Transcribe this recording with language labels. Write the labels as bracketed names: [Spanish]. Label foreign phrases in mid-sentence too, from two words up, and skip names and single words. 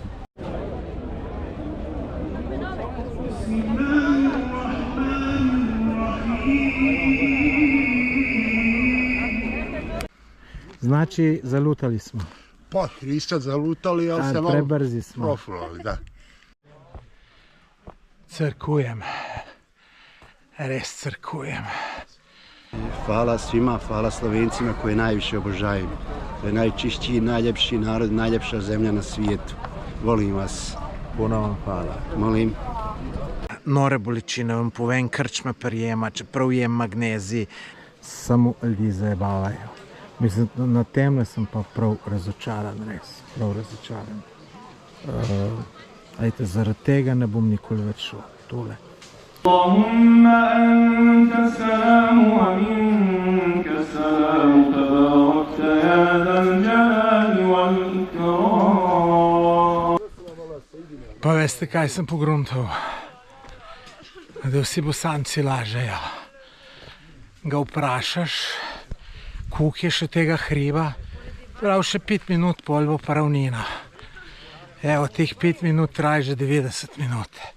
[Croatian] Znači, zalutali smo. Pa, niste zalutali, ali se malo prebrzi smo. profulali, da. [Slovenian] Crkujem. Res crkujem. [Croatian] Hvala svima, hvala Slovencima koje najviše obožajem. To je najčišći, najljepši narod, najljepša zemlja na svijetu. Volim vas. Puno vam hvala. Molim. [Slovenian] Nore bolečine vam povem, krčma prijema, čeprav jem magnezij. Samo ljudi zajebavajo. Mislim, na temle sem pa prav razočaran, res. Prav razočaran. Ajte, zaradi tega ne bom nikoli več šel. Tole. [Arabic] اللهم أنت السلام ومنك السلام تباركت يا ذا الجلال والإكرام. [Slovenian] Pa veste, kaj sem pogruntal? Da vsi Bosanci lažejo. Ga vprašaš, koliko je še tega hriba, prav še 5 minut, pol bo pa ravnina. Evo, teh 5 minut traja že 90 minut.